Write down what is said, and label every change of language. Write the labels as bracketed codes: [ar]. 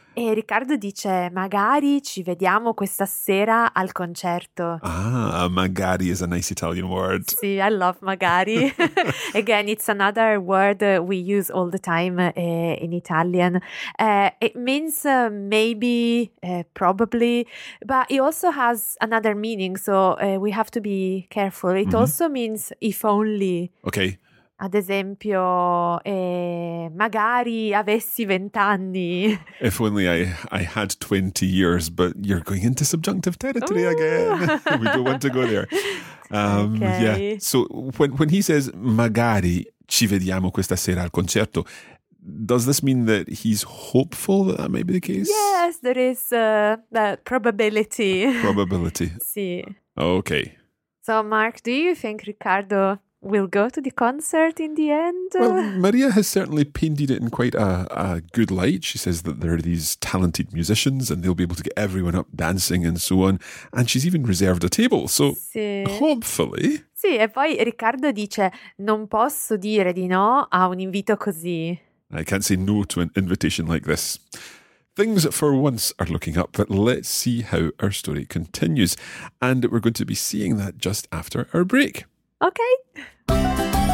[it] E Riccardo dice, magari ci vediamo questa sera al concerto. [en] Ah, magari is a nice Italian word. Sì, I love magari. Again, it's another word we use all the time in Italian. It means maybe, probably, but it also has another meaning, so we have to be careful. It also means if only. Okay. [it] Ad esempio, magari avessi 20 anni. [en] If only I had 20 years, but you're going into subjunctive territory Ooh. Again. We don't want to go there. Okay. Yeah. So when he says, [it] magari ci vediamo questa sera al concerto, [en] does this mean that he's hopeful that that may be the case? Yes, there is a probability. Probability. [it] Sì. [en] Okay. So, Mark, do you think Ricardo will go to the concert in the end? Well, Maria has certainly painted it in quite a good light. She says that there are these talented musicians and they'll be able to get everyone up dancing and so on. And she's even reserved a table. So, [it] sì. [en] Hopefully... [it] Sì, e poi Riccardo dice, non posso dire di no a un invito così. [en] I can't say no to an invitation like this. Things for once are looking up, but let's see how our story continues. And we're going to be seeing that just after our break. Okay.